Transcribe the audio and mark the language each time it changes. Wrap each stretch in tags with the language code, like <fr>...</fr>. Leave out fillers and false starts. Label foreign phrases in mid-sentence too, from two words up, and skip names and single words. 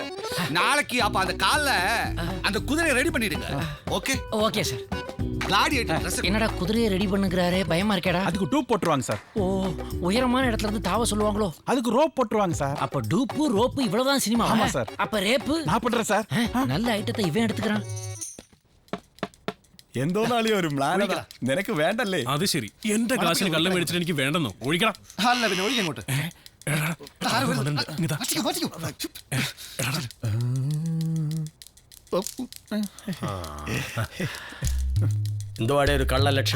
<ta>நாளைக்கு அப்ப அந்த கால்ல அந்த குதிரையை ரெடி பண்ணிடுங்க ஓகே ஓகே சார் கிளாடியேட்டர் ட்ரெஸ் என்னடா குதிரையை ரெடி பண்ணுங்கறாரே பயமா இருக்கேடா அதுக்கு டூப் போட்டுருவாங்க சார் ஓ உயரமான இடத்துல இருந்து தாவ சொல்லுவாங்களோ அதுக்கு ரோப் போட்டுருவாங்க சார் அப்ப டூப்பு ரோப்பு இவ்வளவுதான் சினிமா ஆமா சார் அப்ப ரேப்பு நான் பண்றேன் சார் நல்ல ஐட்டத்தை ഇവൻ എടുத்துக்கறான்</ta> <ml>എന്തോ നാളെ ഒരു പ്ലാനടാ നിനക്ക് വേണ്ടല്ലേ അത് ശരി എന്റെ കാശിന് കള്ളം മേടിച്ചിട്ട് എനിക്ക് വേണ്ടെന്നോ ഒഴിക്കണം അല്ല പിന്നെ ഒഴിക്കാൻ അങ്ങോട്ട് എന്തുവാടേ ഒരു കള്ള ലക്ഷണം</ml>